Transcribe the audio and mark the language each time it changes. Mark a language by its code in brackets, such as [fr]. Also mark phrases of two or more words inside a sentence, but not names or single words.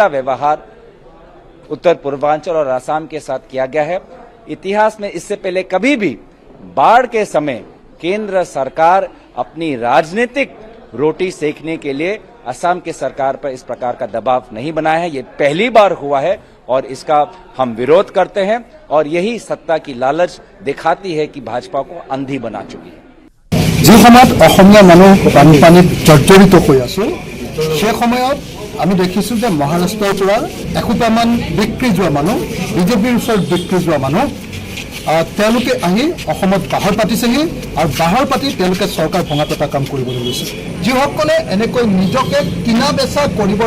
[hi] व्यवहार उत्तर पूर्वांचल और असम के साथ किया गया है इतिहास में इससे पहले कभी भी बाढ़ के समय केंद्र सरकार अपनी राजनीतिक रोटी सेकने के लिए असम के सरकार पर इस प्रकार का दबाव नहीं बनाया है ये पहली बार हुआ है और इसका हम विरोध करते हैं और यही सत्ता की लालच दिखाती है कि भाजपा को अंधी बना चुकी है [as] যে সময়ত অসমীয়া মানুহ বানপানীত জৰ্জৰিত হৈ আছে সেই সময়ত আমি দেখিছোঁ যে মহাৰাষ্ট্ৰৰ পৰা এসোপামান বিক্ৰী যোৱা মানুহ বিজেপিৰ ওচৰত বিক্ৰী যোৱা মানুহ তেওঁলোকে আহি অসমত বাহৰ পাতিছেহি আৰু বাহৰ পাতি তেওঁলোকে চৰকাৰ ভঙা পেটা কাম কৰিবলৈ লৈছে যিসকলে এনেকৈ নিজকে কিনা বেচা কৰিবৰ